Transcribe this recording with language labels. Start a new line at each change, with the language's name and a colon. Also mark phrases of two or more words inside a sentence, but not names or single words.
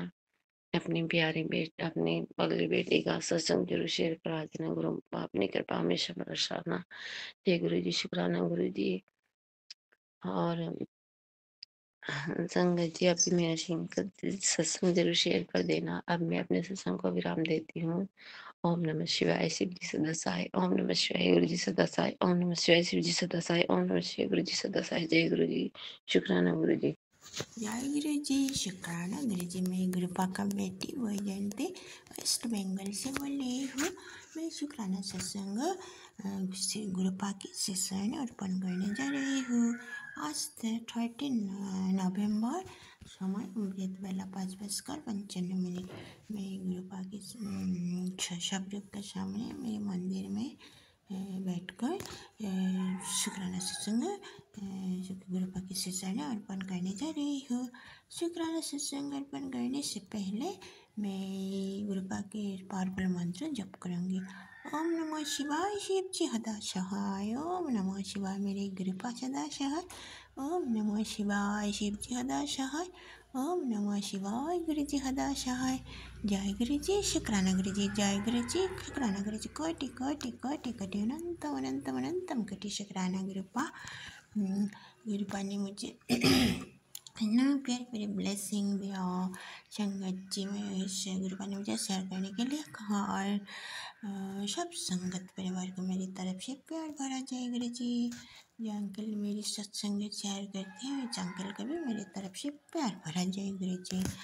Hindi: अपनी प्यारी अपनी पगली बेटी का सत्संग जरूर शेयर करा देना। गुरु अपनी कृपा हमेशा बरसाना। जय गुरु जी, शुक्राना गुरु जी। और संगत जी, अभी मेरा सत्संग जरूर शेयर कर देना। अब मैं अपने सत्संग को विराम देती हूँ। ओम नमः शिवाय, शिव जी सदा सहाय। ओम नमः शिवाय, गुरु जी सदा सहाय। ओम नमः शिवाय, शिव जी सदा सहाय। ओम नमः शिवाय, गुरु जी सदा सहाय। जय गुरु जी, शुक्राना गुरु जी। जय गुरु जी, शुक्राना गुरु जी। मैं गुरुपा का बेटी वैजयंती वेस्ट बंगाल से बोल रही हूँ। मैं शुक्राना सत्संग गुरुपा की सेशन अर्पण करने जा रही हूँ। आज 13 नवंबर, समय अमृत बेला 5:55। मैं गुरुपा की शब्द के सामने मेरे मंदिर में बैठकर शुक्राना सत्संग गुरुपा की सेशन अर्पण करने जा रही हूँ। शुक्राना सत्संग अर्पण करने से पहले मैं गुरुपा के पावरफुल मंत्र जप करूँगी। ओम नमः शिवाय, शिव जी सदा सहाय। ओम नमः शिवाय, मेरे गुरुपा सदा सहाय। ओम नमः शिवाय, शिव जी सदा सहाय। ओम नमः शिवाय, गुरु जी सदा सहाय। जय गुरु जी, शुक्राना गुरु जी। जय गुरु जी, शुक्राना गुरु जी। कोटि कोटि कोटि कोटि अनंतम अनंतम अनंतम कोटि शुक्राना गुरुपा। गुरुपा ने मुझे इतना प्यारे प्यारे ब्लेसिंग दिया। संगत जी में गुरुपा ने मुझे शेयर करने के लिए कहा। और सब संगत परिवार को मेरी तरफ से प्यार भरा जय गुरु जी। जो अंकल मेरी सत्संग शेयर करते हैं, उस अंकल को भी मेरी तरफ से प्यार भरा जय गुरु जी।